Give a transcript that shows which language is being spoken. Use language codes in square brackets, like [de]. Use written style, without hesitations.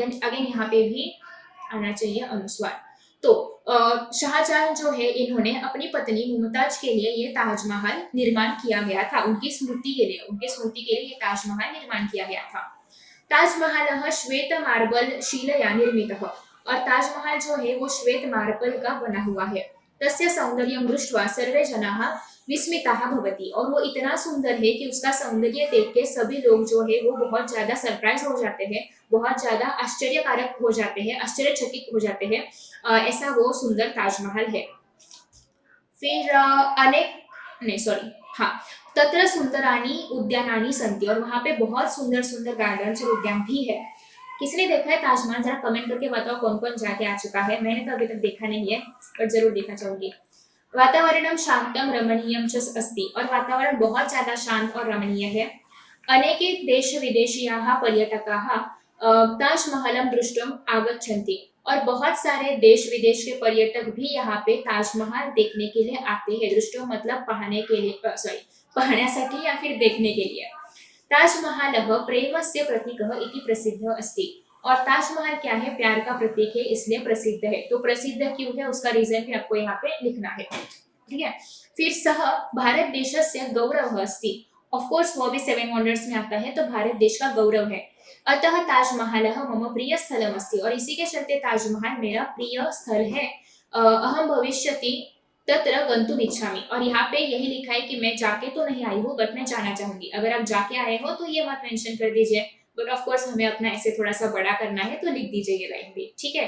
[hi] Again यहाँ पे भी आना चाहिए अनुस्वार। तो शाहजहां जो है इन्होंने अपनी पत्नी मुमताज के लिए ये ताजमहल निर्माण किया गया था, उनकी स्मृति के लिए ये ताजमहल निर्माण किया गया था। [sa] ताजमहल श्वेत मार्बल शिलया निर्मितः। [hi] और ताजमहल जो है वो श्वेत मार्बल का बना हुआ है। [sa] तस्य सौंदर्यं दृष्ट्वा सर्वे जनाः विस्मिताः भवति। [hi] और वो इतना सुंदर है कि उसका सौंदर्य देख के सभी लोग जो है वो बहुत ज्यादा सरप्राइज हो जाते हैं, बहुत ज्यादा आश्चर्यकारक हो जाते हैं, आश्चर्यचकित हो जाते हैं। ऐसा वो सुंदर ताजमहल है। फिर [sa] तत्र सुंदरानी उद्यानानि सन्ति। [hi] और वहाँ पे बहुत सुंदर सुंदर गार्डन और उद्यान भी है। किसने देखा है ताजमहल, जरा कमेंट करके बताओ कौन कौन जाके आ चुका है। मैंने तो अभी तक देखा नहीं है, पर जरूर देखना चाहूंगी। [sa] वातावरणम शांतम रमणीयम च अस्ति। [hi] और वातावरण बहुत ज्यादा शांत और रमणीय है। [sa] अनेके देश विदेशीयाः पर्यटकाः ताजमहलम दृष्टुम आगच्छन्ति। [hi] और बहुत सारे देश विदेश के पर्यटक भी यहाँ पे ताजमहल देखने के लिए आते हैं। दृष्टुम मतलब पढ़ने के लिए, पढ़ण्यासाठी या फिर देखने के लिए। [sa] ताजमहल प्रेमस्य प्रतीकः इति प्रसिद्ध अस्ति। [hi] और ताजमहल क्या है, प्यार का प्रतीक है, इसलिए प्रसिद्ध है। तो प्रसिद्ध क्यों है उसका रीजन भी आपको यहाँ पे लिखना है, ठीक है। [sa] फिर सह भारत देशस्य गौरव अस्ति। [hi] ऑफ कोर्स वो भी 7 वंडर्स में आता है, तो भारत देश का गौरव है। [sa] अतः ताजमहल मम प्रिय स्थलम अस्ति। [hi] और इसी के चलते ताजमहल मेरा प्रिय स्थल है। [sa] अहम भविष्यति तत्र गंतुम इच्छामि। [hi] और यहाँ पे यही लिखा है कि मैं जाके तो नहीं आई हूँ, बट मैं जाना चाहूंगी। अगर आप जाके आए हो तो ये मत मेंशन कर दीजिए, बट ऑफ कोर्स हमें अपना ऐसे थोड़ा सा बड़ा करना है तो लिख दीजिए ये लाइन भी, ठीक है।